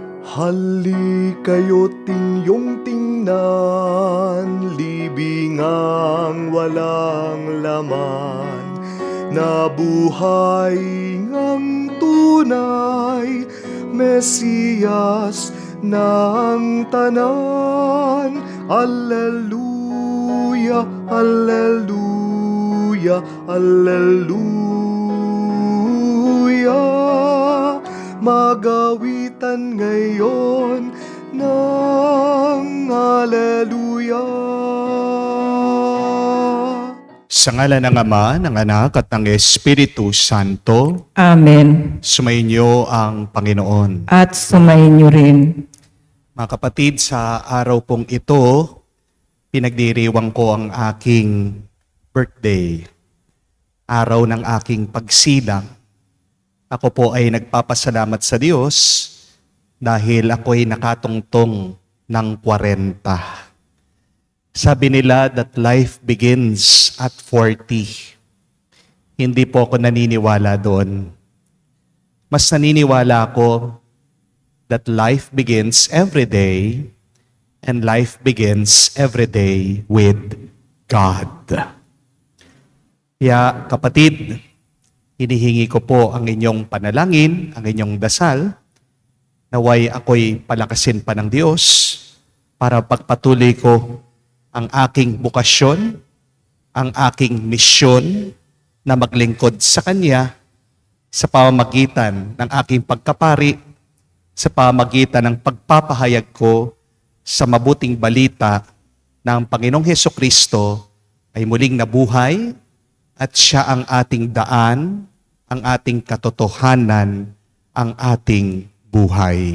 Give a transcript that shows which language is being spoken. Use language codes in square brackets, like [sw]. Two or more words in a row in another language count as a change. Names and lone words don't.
[tl] Hali kayo't inyong tingnan, libingang walang laman, na buhay ngang tunay, Mesiyas ng tanan. Alleluia, alleluia, alleluia. Magawitan ngayon ng Alleluia. Sa ngalan ng Ama, ng Anak at ng Espiritu Santo, Amen. sumainyo ang Panginoon. At sumayin niyo rin. Mga kapatid, sa araw pong ito, pinagdiriwang ko ang aking birthday. Araw ng aking pagsilang. Ako po ay nagpapasalamat sa Diyos dahil ako'y nakatungtong ng 40. Sabi nila [en] that life begins at 40. [tl] Hindi po ako naniniwala doon. Mas naniniwala ako [en] that life begins every day and life begins every day with God. [tl] Kaya kapatid, hinihingi ko po ang inyong panalangin, ang inyong dasal, naway ako'y palakasin pa ng Diyos para pagpatuloy ko ang aking bukasyon, ang aking misyon na maglingkod sa Kanya sa pamamagitan ng aking pagkapari, sa pamamagitan ng pagpapahayag ko sa mabuting balita na ang Panginoong Hesukristo ay muling nabuhay at Siya ang ating daan, ang ating katotohanan, ang ating buhay.